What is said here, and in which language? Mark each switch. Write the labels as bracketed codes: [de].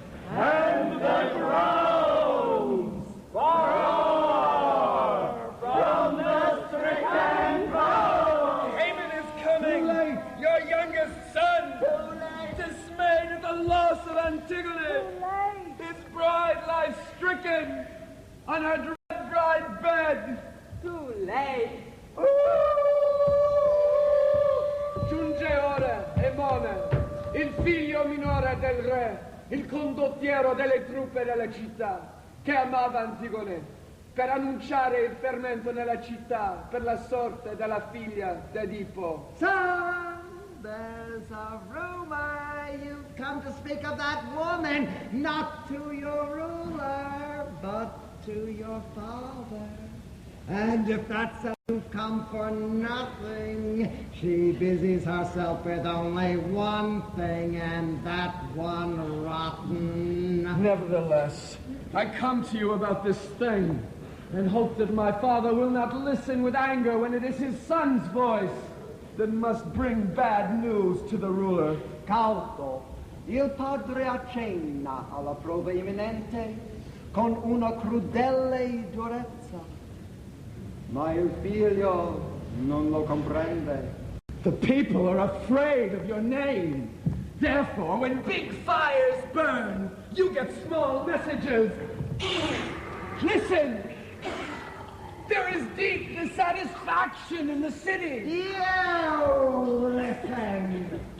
[en] And the groans far from the stricken ground. Haman is coming, your youngest son, dismayed at the loss of Antigone. His bride lies stricken on her dread bride bed. too late. [it] Giunge ora, Emone, il figlio minore del re, il condottiero delle truppe della città, che amava Antigone, per annunciare il fermento nella città per la sorte della figlia d'Edipo. [en] Son, there's a rumor you've come to speak of that woman, not to your ruler, but to your father. And if that's so, you've come for nothing. She busies herself with only one thing, and that one rotten. Nevertheless, I come to you about this thing, and hope that my father will not listen with anger when it is his son's voice that must bring bad news to the ruler. [it] Cauto, il padre accenna alla prova imminente con una crudele durezza, ma il figlio non lo comprende. [en] The people are afraid of your name. Therefore, when big fires burn, you get small messages. Listen! There is deep dissatisfaction in the city. You listen!